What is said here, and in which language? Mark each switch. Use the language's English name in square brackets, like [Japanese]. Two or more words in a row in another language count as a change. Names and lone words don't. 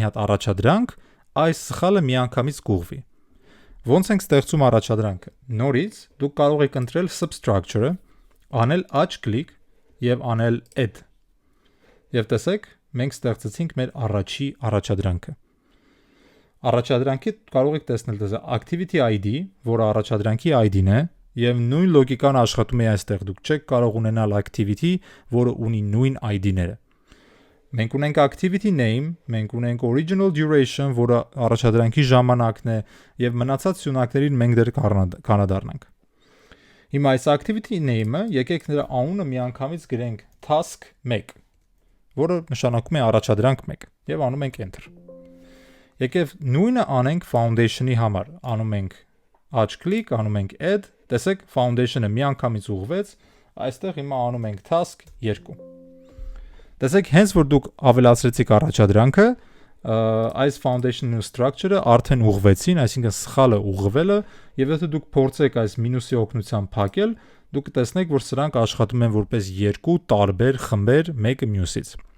[Armenian] հատ առաջադրանք, այս սխալը միանգամից կուղղվի։ Ոնց ենք ստեղծում առաջադրանքը։ Նորից դուք կարող եք ընտրել substructure-ը, անել աջ կլիկ եւ անել add։ Եվ տեսեք, մենք ստեղծեցինք մեր առաջի առաջադրանքը։ Առաջադրանքի կարող եք տեսնել դե [English] activity ID, [Armenian] որը առաջադրանքի ID-ն է, եւ նույն լոգիկան աշխատում է այստեղ։ Դուք չեք կարող ունենալ activity, որը ունի նույն ID-ները։ Մենք ունենք [English] activity name, [Armenian] մենք ունենք [English] original duration, [Armenian] որը առաջադրանքի ժամանակն է, եւ մնացած սյունակներին մենք դեռ կանադառնանք։ Հիմա այս [English] activity name-ը [Armenian] եկեք նրա անունը միանգամից գրենք task 1, որը նշանակում է առաջադրանք 1, եւ անում ենք enter։ Եկև նույնը անենք foundation-ի համար, անում ենք աջ կլիկ, անում ենք add, տեսեք foundation-ը միանգամից ուղղվեց, այստեղ հիմա անում ենք task 2։ Տեսեք, հենց որ դուք ավելացրեցիք առաջադրանքը, այս [English] foundation-ը structure-ը [Armenian] արդեն ուղղվեցին, այսինքն սխալը ուղղվել է, եւ եթե դուք փորձեք այս մինուսի օգնությամբ փակել, դուք կտեսնեք, որ սրանք աշխատում են որպես երկու տարբեր խմբեր մեկը մյուսից։